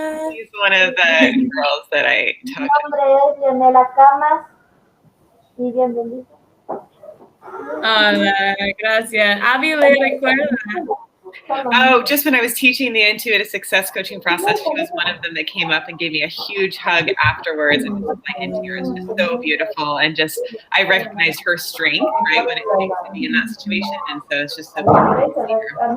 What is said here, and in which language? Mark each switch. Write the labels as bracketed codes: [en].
[en] He's one of the girls that I talked to. [es] Mi nombre es Leonela Camas y bienvenida. Hola, gracias. Abby le recuerda. [en] Oh, just when I was teaching the intuitive success coaching process, she was one of them that came up and gave me a huge hug afterwards, and just like in tears, just so beautiful, and just I recognized her strength, right, when it takes to be in that situation, and so it's just so beautiful to see her.